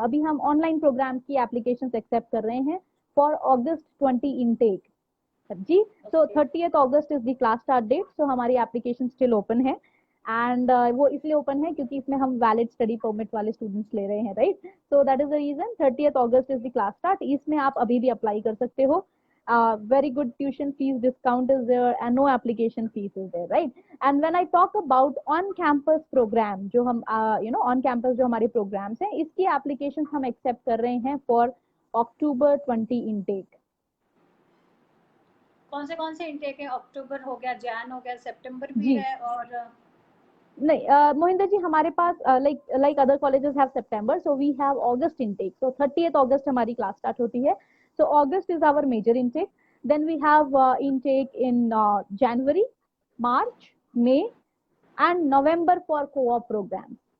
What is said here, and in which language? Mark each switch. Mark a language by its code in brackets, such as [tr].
[hi] अभी हम online programme की एप्लीकेशन एक्सेप्ट कर रहे हैं [en] for August 20 intake [hi] ji. So [en] Okay. [hi] 30th August is the class start date, सो हमारी एप्लीकेशन स्टिल ओपन है। एंड वो इसलिए ओपन है क्योंकि इसमें हम वैलिड स्टडी परमिट वाले स्टूडेंट्स ले रहे हैं, right? [en] So that is the reason 30th August is the class start. [hi] इसमें आप अभी भी अप्लाई कर सकते हो। [en] Very good tuition fees discount is there and no application fees is there, right? And when I talk about on campus program, [hi] जो हम on campus जो हमारे programs हैं, इसकी applications हम accept कर रहे हैं [en] for October 20 intake। [hi] कौन से इनटेक है? अक्टूबर हो गया, जैन हो गया, सितंबर भी जी है, और नहीं मोहिंदर जी, हमारे पास like other colleges have September, so we have August intake. So 30th अगस्त हमारी क्लास स्टार्ट होती है, [en] So August is our major intake. Then we have intake in January, March, May and November for co-op program.